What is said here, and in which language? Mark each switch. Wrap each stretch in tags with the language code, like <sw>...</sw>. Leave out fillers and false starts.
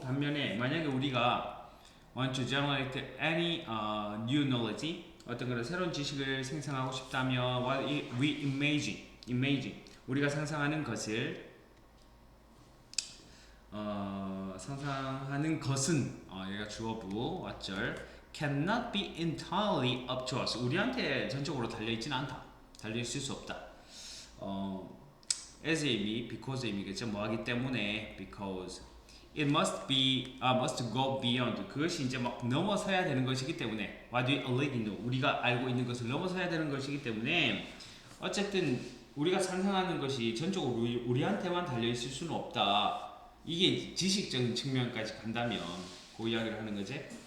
<ko>반면에 만약에 우리가</ko> <en>want to generate any new knowledge,</en> <ko>어떤 그런 새로운 지식을 생성하고 싶다면</ko> <en>what we imagine</en> <ko>우리가 상상하는 것을 상상하는 것은 얘가 주어부 왓절</ko> <en>cannot be entirely up to us.</en> <ko>우리한테 전적으로 달려있지는 않다. 달려있을 수 없다. as의 의미, because의 의미겠죠. 뭐하기 때문에</ko> <en>because it must go beyond.</en> <ko>그것이 이제 막 넘어서야 되는 것이기 때문에</ko> <en>what we already know.</en> <ko>우리가 알고 있는 것을 넘어서야 되는 것이기 때문에 어쨌든 우리가 상상하는 것이 전적으로 우리한테만 달려있을 수는 없다. 이게 지식적인 측면까지 간다면 그 이야기를 하는 거지.</ko>